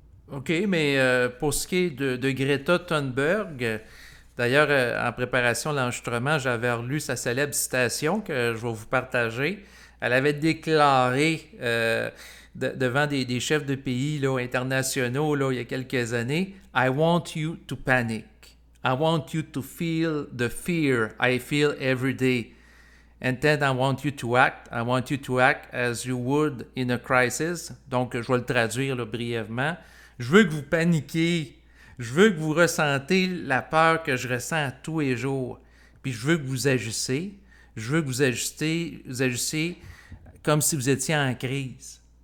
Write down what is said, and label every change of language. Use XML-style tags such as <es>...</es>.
<fr>OK, mais pour ce qui est de Greta Thunberg, d'ailleurs, en préparation de l'enregistrement, j'avais relu sa célèbre citation que je vais vous partager. Elle avait déclaré devant des chefs de pays là, internationaux là, il y a quelques années,</fr> <en>I want you to panic. I want you to feel the fear I feel every day. And then I want you to act. I want you to act as you would in a crisis.</en> <fr>Donc, je vais le traduire là, brièvement. Je veux que vous paniquiez. Je veux que vous ressentiez la peur que je ressens tous les jours. Puis je veux que vous agissiez. Je veux que vous agissiez comme si vous étiez en crise.</fr>